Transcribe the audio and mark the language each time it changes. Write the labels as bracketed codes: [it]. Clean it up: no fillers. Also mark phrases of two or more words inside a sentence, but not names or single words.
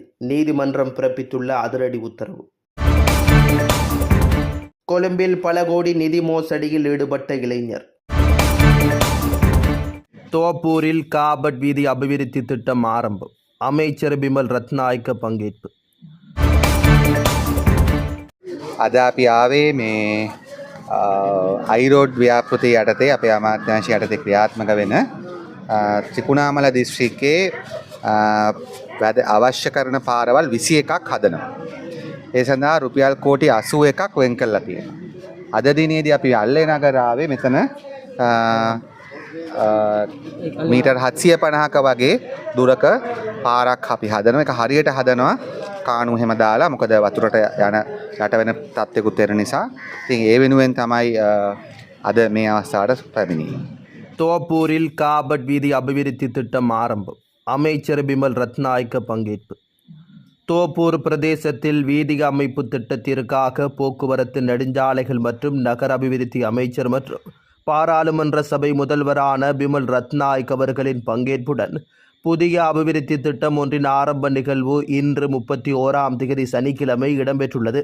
[ta] நீதிமன்றம் பிறப்பித்துள்ள அதிரடி உத்தரவு. கொழும்பில் பல கோடி நிதி மோசடியில் ஈடுபட்ட இளைஞர். தோப்பூரில் காபட் வீதி அபிவிருத்தி திட்டம் ஆரம்பம். அமைச்சர் பிமல் ரத்நாயக்க பங்கேற்பு. [si] අද අපි ආවේ මේ අයිරෝඩ් ව්‍යාපෘති යටතේ අපේ අමාත්‍යාංශය යටතේ ක්‍රියාත්මක වෙන ත්‍රිකුණාමල දිස්ත්‍රික්කයේ අවශ්‍ය කරන පාරවල් 21ක් හදනවා. ඒ සඳහා රුපියල් කෝටි 81ක් වෙන් කරලා තියෙනවා. අද දිනේදී අපි අල්ලේ නගර ආවේ මෙතන මීටර් 750ක වගේ දුරක පාරක් අපි හදනවා. ඒක හරියට හදනවා කාණු හැම දාලා මොකද වතුරට යන යට වෙන තත්ත්වයකුත් වෙන නිසා. ඉතින් ඒ වෙනුවෙන් තමයි අද මේ අවස්ථාවට පැමිණෙන්නේ. [ta] தோப்பூரில் காபட் வீதி அபிவிருத்தி திட்டம் ஆரம்பம். அமைச்சர் பிமல் ரத்நாயக்க பங்கேற்பு. தோப்பூர் பிரதேசத்தில் வீதி அமைப்பு திட்டத்திற்காக போக்குவரத்து நெடுஞ்சாலைகள் மற்றும் நகர அபிவிருத்தி அமைச்சர் மற்றும் பாராளுமன்ற சபை முதல்வரான பிமல் ரத்நாயக் அவர்களின் பங்கேற்புடன் புதிய அபிவிருத்தி திட்டம் ஒன்றின் ஆரம்ப நிகழ்வு இன்று 31ஆம் தேதி சனிக்கிழமை இடம்பெற்றுள்ளது.